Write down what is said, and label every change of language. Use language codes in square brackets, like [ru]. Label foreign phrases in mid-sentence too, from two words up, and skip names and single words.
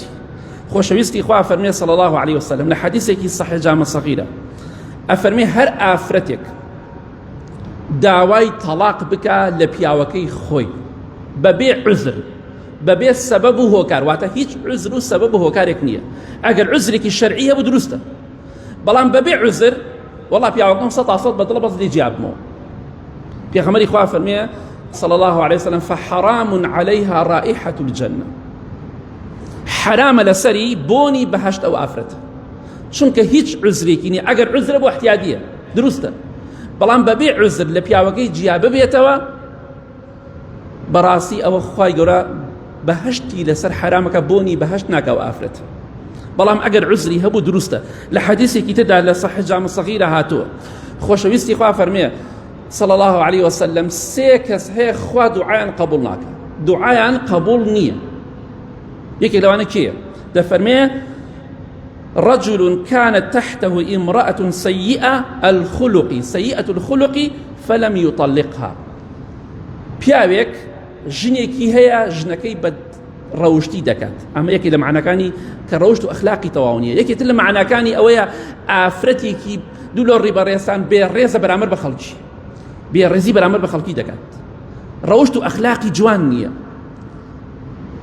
[ckb] خۆشەویستی خوا فەرمێ [ar] صلی الله علیه وسلم [ckb] لە حەدیثێکی صحیح جامە سەغیرە، ئەفەرمێ هەر ئافرەتێک داوای تەلاق بکە لە پیاوەکەی خۆی بەبێ عوزر، بەبێ سەبەب و هۆکار، واتە هیچ عوزر و سەبەب و هۆکارێک نییە. ئەگەر عوزرێکی شەرعی هەبوو دروستە، بەڵام بەبێ عوزر وەڵا پیاوەکەم 100% بەدڵە بەس لێ جیابمەوە. پێغەمبەری خوا فەرمێ [ar] صلی الله علیه وسلم فحرام عليها رائحة الجنة، [ckb] حرامە لەسەری بۆنی بەهەشت ئەو ئافرەتە، چونکە هیچ عوزرێکی نییە. ئەگەر عوزرە بۆ احتیادیە دروستە، بەڵام بەبێ عوزر لە پیاوەکەی جیا ببێتەوە، بەڕاستی ئەوە خوای گەورە بەهەشتی لەسەر حرامەکە، بۆنی بەهەشت ناکە ئەو ئافرەتە. بەڵام ئەگەر عوزری هەبوو دروستە. لە حەدیثێکی تردا لە صحیح جامە سەغیرە هاتووە، خۆشەویستی خوا فەرمێ [ar] صلی الله علیه وسلم [ckb] سێ کەس هەیە خوا دوعایان قبول ناکە، دوعایان قبول نییە. یەکێک لەوانە کێیە؟ [ar] دەفەرمێ رجل كانت تحته امرأة سيئة الخلق فلم يطلقها. [ckb] پیاوێک ژنێکی هەیە ژنەکەی بە ڕەوشتی دەکات، ئەمە یەکێک لە معناکانی کە ڕەوشت و ئەخلاقی تەواو نییە. یەکێتر لە معناکانی ئەوەیە ئافرەتێکی دوو لە ڕێبەڕێستان بێڕێزە بەرامبەر بە خەڵکی، بێڕێزی بەرامبەر بە خەڵکی دەکات، ڕەوشت و ئەخلاقی جوان نییە.